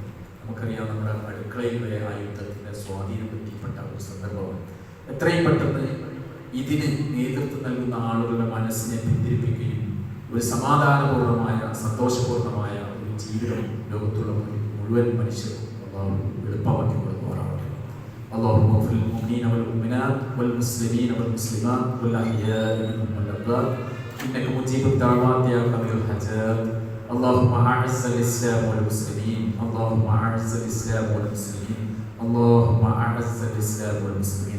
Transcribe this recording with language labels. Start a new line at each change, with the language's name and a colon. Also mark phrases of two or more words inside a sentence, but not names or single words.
Malayalam: നമുക്കറിയാം, നമ്മുടെ അടുക്കളയിൽ വരെ ആ യുദ്ധത്തിന്റെ സ്വാധീനം എത്തിപ്പെട്ട ഒരു സന്ദർഭമാണ്. എത്രയും പെട്ടെന്ന് ഇതിന് നേതൃത്വം നൽകുന്ന ആളുകളുടെ മനസ്സിനെ പിന്തിരിപ്പിക്കുകയും ഒരു സമാധാനപൂർണമായ സന്തോഷപൂർണമായ ഒരു ജീവിതം ലോകത്തുള്ള മുഴുവൻ മനുഷ്യരും എളുപ്പമാക്കി കൊടുക്കുവാറാവട്ടെ.
Arabic: اللهم اغفر للمؤمنين والمؤمنات والمسلمين والمسلمات والأحياء منهم والأموات إنك مجيب الدعوات يا قاضي الحاجات اللهم أعز الإسلام والمسلمين، اللهم أعز الإسلام والمسلمين، اللهم أعز الإسلام والمسلمين.